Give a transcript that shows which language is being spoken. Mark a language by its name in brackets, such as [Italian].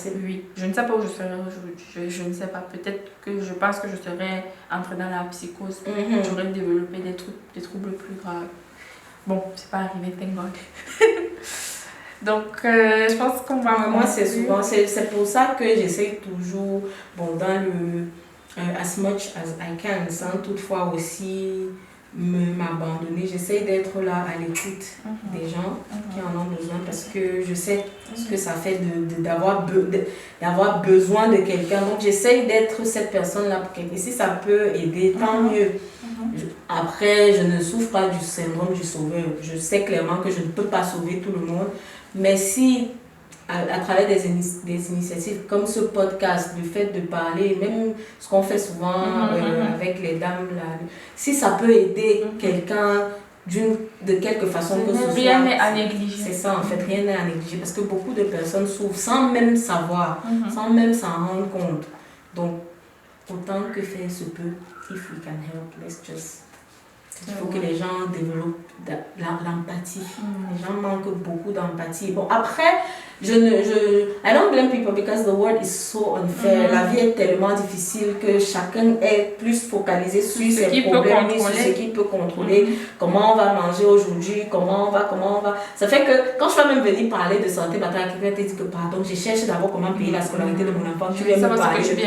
[French] Oui, je ne sais pas où je serais aujourd'hui. Je ne sais pas. Peut-être que je pense que je serais entrée dans la psychose. J'aurais développé des troubles plus graves. Bon, c'est pas arrivé, [English] thank God. [French] Donc, je pense qu'on va... Moi, c'est souvent... C'est pour ça que j'essaie toujours, bon, dans le... [English] as much as I can, [French] sans toutefois aussi... m'abandonner, j'essaie d'être là à l'écoute des gens qui en ont besoin parce que je sais ce que ça fait d'avoir besoin de quelqu'un, donc j'essaie d'être cette personne là pour quelqu'un. Si ça peut aider, tant mieux. Après, je ne souffre pas du syndrome du sauveur, je sais clairement que je ne peux pas sauver tout le monde, mais si à travers des initiatives comme ce podcast, le fait de parler, même ce qu'on fait souvent avec les dames, là, si ça peut aider quelqu'un de quelque façon que ce soit. Rien n'est à négliger. C'est ça en fait, rien n'est à négliger parce que beaucoup de personnes souffrent sans même savoir, sans même s'en rendre compte. Donc, autant que faire se peut, [English] if we can help, let's just... [French] Il faut que les gens développent l'empathie. Les gens manquent beaucoup d'empathie. Bon, après, [English] I don't blame people because the world is so unfair. [French] La vie est tellement difficile que chacun est plus focalisé sur ses problèmes, sur ce qu'il peut contrôler. Comment on va manger aujourd'hui, comment on va. Ça fait que quand je vais même venir parler de santé mentale, quelqu'un te dit que pardon, je cherche d'abord comment payer la scolarité de mon enfant. Tu viens me parler.